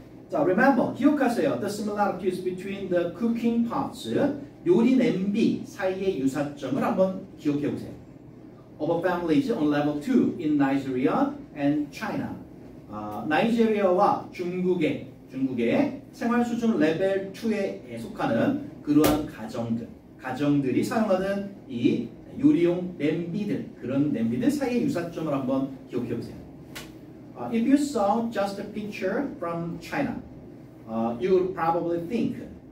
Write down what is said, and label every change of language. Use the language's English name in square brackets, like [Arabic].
[Korean] 자, remember, 기억하세요. [English] The similarities between the cooking pots, [Korean] 요리 냄비 사이의 유사점을 한번 기억해 보세요. [English] Of families on level 2 in Nigeria and China. [Korean] 나이지리아와 중국의 생활 수준 레벨 2에 속하는 그러한 가정들이 사용하는 이 요리용 냄비들, 그런 냄비들 사이의 유사점을 한번 기억해 보세요. [English] If you saw just a picture from China, you would probably think.